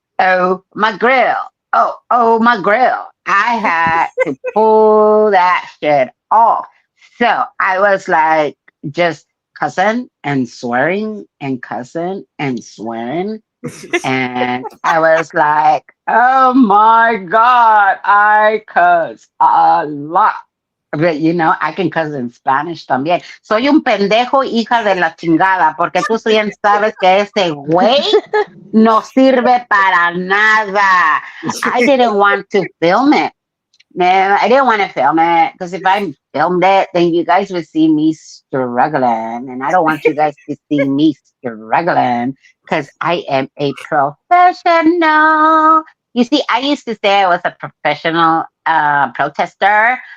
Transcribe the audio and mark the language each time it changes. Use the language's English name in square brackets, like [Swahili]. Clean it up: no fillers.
[English] Oh, my grill. Oh, my grill. I had to pull that shit off. So I was like just cussing and swearing and cussing and swearing. And I was like, oh my God, I cuss a lot. But, I can cuss in Spanish [Spanish] también. Soy un pendejo, hija de la chingada, porque tú bien sabes que ese güey no sirve para nada. [English] I didn't want to film it. Man, I didn't want to film it because if I filmed it, then you guys would see me struggling. And I don't want you guys to see me struggling because I am a professional. You see, I used to say I was a professional protester.